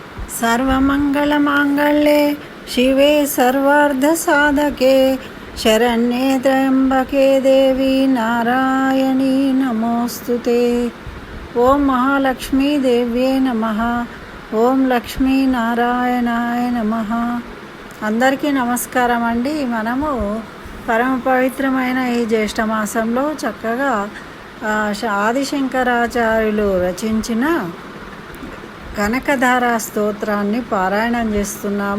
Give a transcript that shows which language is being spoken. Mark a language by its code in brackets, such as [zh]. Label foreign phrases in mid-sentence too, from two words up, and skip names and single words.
[sa] सर्वमङ्गलमाङ्गल्ये शिवे सर्वार्धसाधके शरण्ये त्र्यम्बके देवी नारायणी नमोस्तुते। ఓం మహాలక్ష్మీదేవ్యే నమః. ఓం లక్ష్మీనారాయణాయ నమః. [te] అందరికీ నమస్కారం అండి. మనము పరమ పవిత్రమైన ఈ జ్యేష్ఠ మాసంలో చక్కగా ఆదిశంకరాచార్యులు రచించిన కనకధార స్తోత్రాన్ని పారాయణం చేస్తున్నాము.